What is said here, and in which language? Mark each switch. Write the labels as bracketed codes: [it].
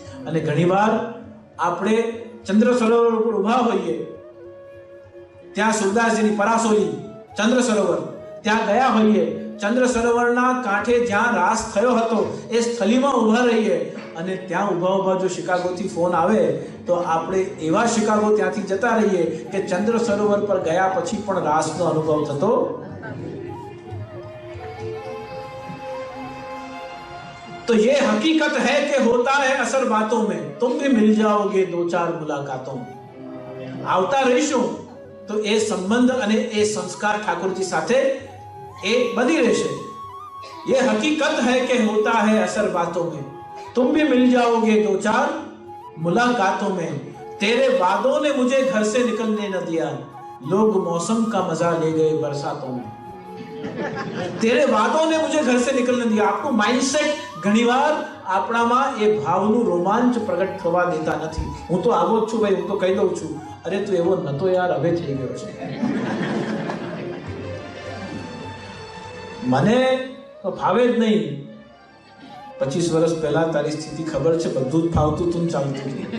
[gu] અને ઘણીવાર આપણે ચંદ્ર સરોવર ઉપર ઊભા હોઈએ, ત્યાં સુરદાસજીની પરાસોલી ચંદ્ર સરોવર, ત્યાં ગયા હોઈએ, ચંદ્ર સરોવરના કાંઠે જ્યાં રાસ થયો હતો એ સ્થળીમાં ઊભા રહીએ, અને ત્યાં ઊભા જો શિકાગોથી ફોન આવે તો આપણે એવા શિકાગો ત્યાંથી જતા રહીએ કે ચંદ્ર સરોવર પર ગયા પછી પણ રાસનો અનુભવ થતો. [hi] तो ये हकीकत है कि होता है असर बातों में, तुम भी मिल जाओगे 2-4 मुलाकातों में. [gu] આવતા રહીશું તો એ સંબંધ અને એ સંસ્કાર ઠાકોરજી સાથે એ બની રહેશે. [hi] ये हकीकत है कि होता है असर बातों में, तुम भी मिल जाओगे 2-4 मुलाकातों में. तेरे वादों ने मुझे घर से निकलने न दिया, लोग मौसम का मजा ले गए बरसातों में. तेरे वादों ने मुझे घर से निकलने दिया. [gu] આપણું માઇન્ડસેટ ઘણીવાર આપણામાં એ ભાવનું રોમાંચ પ્રગટ થવા દેતા નથી. હું તો આવો જ છું ભાઈ, હું તો કહી દઉં છું, અરે તું એવો નતો યાર, હવે થઈ ગયો છે. મને તો ભાવે જ નહીં. 25 વર્ષ પહેલા તારી સ્થિતિ ખબર છે, બધું જ ફાવતું તું ચાલતું.